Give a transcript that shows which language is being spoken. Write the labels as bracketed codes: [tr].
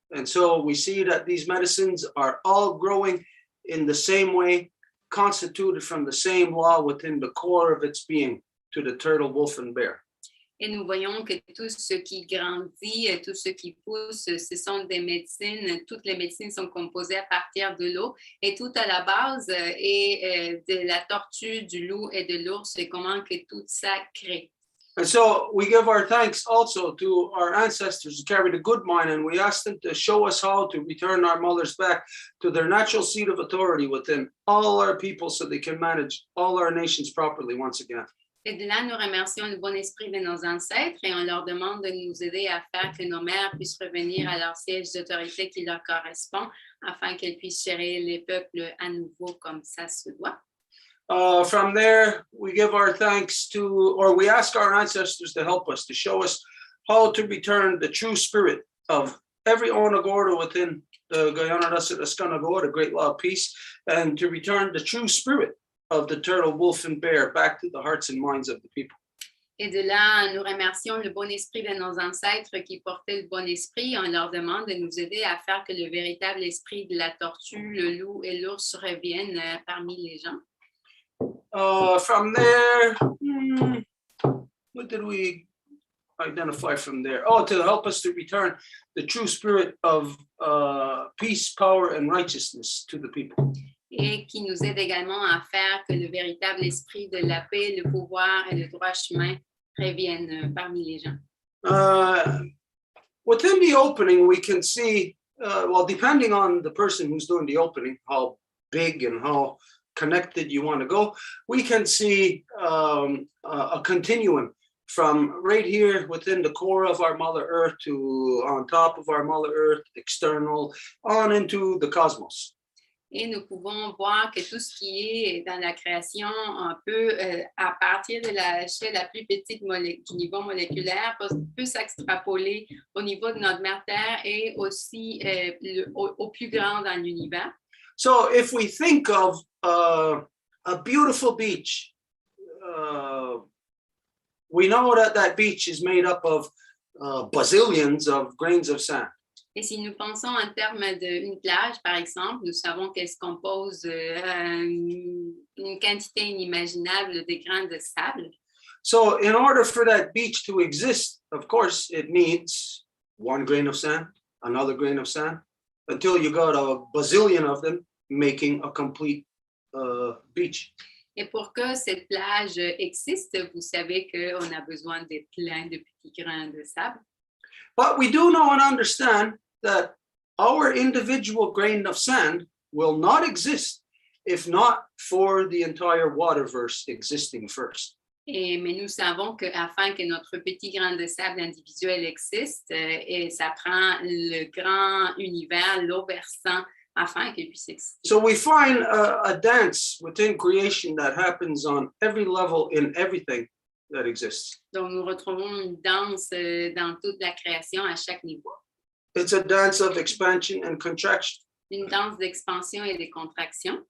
[en] And so we see that these medicines are all growing in the same way, constituted from the same law within the core of its being, to the turtle, wolf, and bear. [fr] Et nous voyons que tout ce qui grandit, tout ce qui pousse, ce sont des médecines. Toutes les médecines sont composées à partir de l'eau. Et tout à la base est de la tortue, du loup et de l'ours. Et comment que tout ça crée. [en] And so we give our thanks also to our ancestors who carried a good mind, and we ask them to show us how to return our mothers back to their natural seat of authority within all our people so they can manage all our nations properly once again. [fr] Et de là, nous remercions le bon esprit de nos ancêtres et on leur demande de nous aider à faire que nos mères puissent revenir à leur siège d'autorité qui leur correspond afin qu'elles puissent gérer les peuples à nouveau comme ça se doit. [en] From there, we give our thanks to, or we ask our ancestors to help us, to show us how to return the true spirit of every Onagorda within the Guyana the Great Law of Peace, and to return the true spirit of the turtle, wolf, and bear back to the hearts and minds of the people. [fr] Et de là, nous remercions le bon esprit de nos ancêtres qui portaient le bon esprit. On leur demande de nous aider à faire que le véritable esprit de la tortue, le loup et l'ours reviennent parmi les gens. [en] From there, what did we identify from there? Oh, to help us to return the true spirit of peace, power, and righteousness to the people. [fr] Et qui nous aide également à faire que le véritable esprit de la paix, le pouvoir et le droit chemin reviennent parmi les gens. [en] Within the opening, we can see, well, depending on the person who's doing the opening, how big and how connected you want to go, we can see a continuum from right here within the core of our Mother Earth to on top of our Mother Earth, external, on into the cosmos. [fr] Et nous pouvons voir que tout ce qui est dans la création, on peut, à partir de la chaîne la plus petite du niveau moléculaire, peut s'extrapoler au niveau de notre mère Terre et aussi au plus grand dans l'univers. [en] So if we think of a beautiful beach, we know that that beach is made up of bazillions of grains of sand. [fr] Et si nous pensons en termes d'une plage, par exemple, nous savons qu'elle se compose d'une quantité inimaginable de grains de sable. [en] So in order for that beach to exist, of course, it needs one grain of sand, another grain of sand, until you got a bazillion of them making a complete beach. [fr] Et pour que cette plage existe, vous savez qu'on a besoin de plein de petits grains de sable. [en] But we do know and understand that our individual grain of sand will not exist if not for the entire waterverse existing first. [fr] Mais nous savons qu'afin que notre petit grain de sable individuel existe, et ça prend le grand univers, l'eau versant, afin qu'il puisse exister. [en] So we find a dance within creation that happens on every level in everything that exists. [fr] Donc, nous retrouvons une danse dans toute la création à chaque niveau. [en] It's a dance of expansion and contraction. [fr] Une danse d'expansion et de contraction.